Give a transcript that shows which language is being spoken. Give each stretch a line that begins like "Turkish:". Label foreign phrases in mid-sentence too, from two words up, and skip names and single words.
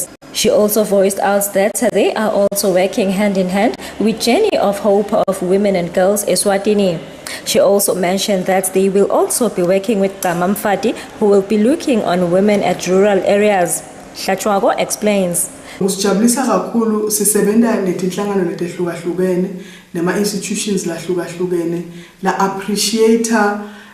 English: She also voiced out that they are also working hand in hand with Journey of Hope of Women and Girls Eswatini. She also mentioned that they will also be working with Mfati, who will be looking on women at rural areas. Hlachwago explains.
Swati: Usijabulisa kakhulu sisebenza netinhlangano letehlukahlukene nema institutions lahlukahlukene la appreciate